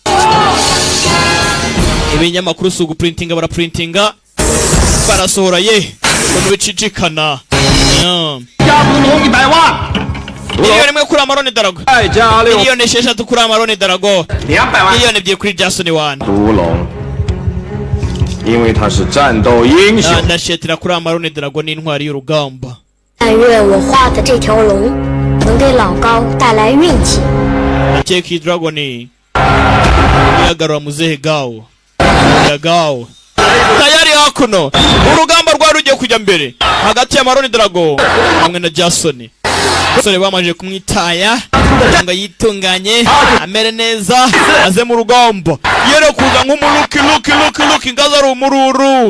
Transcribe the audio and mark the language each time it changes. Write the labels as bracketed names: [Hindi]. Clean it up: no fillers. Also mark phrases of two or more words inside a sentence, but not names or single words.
[Kinyarwanda] Ibinyamakuru si uguprintinga baraprintinga barasohora ye ngo bicicikana. Miliyoni imwe kuri Amaroni Dragon, miliyoni 6 kuri Amaroni Dragon, miliyoni 2 kuri Jason Wan. [Chinese] 毒龙，因为他是战斗英雄。 [Kinyarwanda] Ndashetera kuri Amaroni Dragon n'intwari y'urugamba. 但愿我画的这条龙能给老高带来运气。 Cheki Dragon yagarura muzehe Gao. Ya Gao tayari hakuno urugamba rwari rugiye kujya mbere hagati ya Maroni Drago hamwe na Jason. Sore bamaje kumwitaya ngo yitunganye amere neza aze mu rugamba yere kuza nk'umuruki ngaza ari umururu.